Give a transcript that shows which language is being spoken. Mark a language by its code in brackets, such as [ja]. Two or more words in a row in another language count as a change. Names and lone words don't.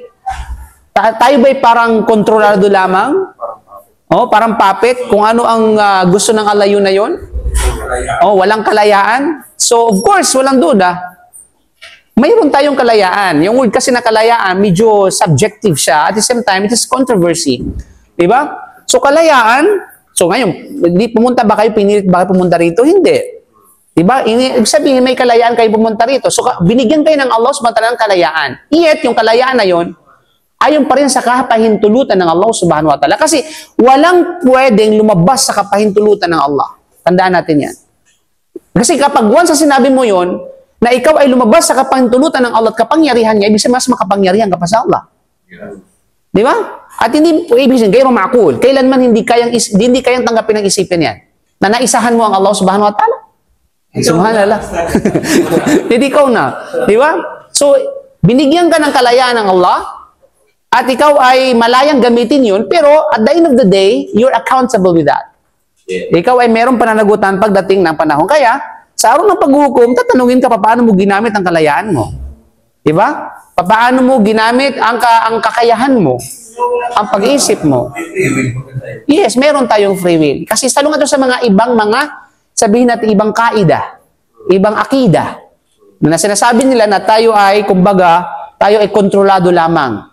[tl] Tayo ba'y parang kontrolado lamang? Parang puppet? Kung ano ang gusto ng Allah yun na yun? Walang kalayaan? [en] So, of course, [tl] walang duda. Mayroon tayong kalayaan. Yung word kasi na kalayaan, medyo subjective siya. [en] At the same time, it is controversy. [tl] Diba? So, kalayaan, so ngayon, pumunta ba kayo, pinilit ba kayo pumunta rito? Hindi. Diba? Ibig sabihin, may kalayaan kayo pumunta rito. So, binigyan kayo ng [ar] الله سبحانه وتعالى [tl] ng kalayaan. Yet, yung kalayaan na yon, ayon pa rin sa kapahintulutan ng [ar] الله سبحانه وتعالى. [tl] Kasi, walang pwedeng lumabas sa kapahintulutan ng Allah. Tandaan natin yan. Kasi kapag once sa sinabi mo yon, na ikaw ay lumabas sa kapahintulutan ng Allah at kapangyarihan niya, ibig sabihin mas makapangyarihan ka pa sa Allah. Di ba? At hindi, ibig sabihin, [ar] غير معقول. [tl] Kailanman hindi kayang tanggapin ng isipin yan. Na naisahan mo ang [ar] الله سبحانه وتعالى. [tl] Subhanallah. Hindi ikaw na. Di ba? So, binigyan ka ng kalayaan ng Allah at ikaw ay malayang gamitin yun, pero [en] at the end of the day, you're accountable with that. [tl] Ikaw ay merong pananagutan pagdating ng panahon. Kaya, sa araw ng paghuhukom, tatanungin ka paano mo ginamit ang kalayaan mo. Diba? Paano mo ginamit ang kakayahan mo, ang pag-iisip mo. Yes, meron tayong [en] free will. [tl] Kasi salungan ito sa mga sabihin natin ibang kaida, ibang akida, na sinasabi nila na tayo ay, kumbaga, tayo ay kontrolado lamang.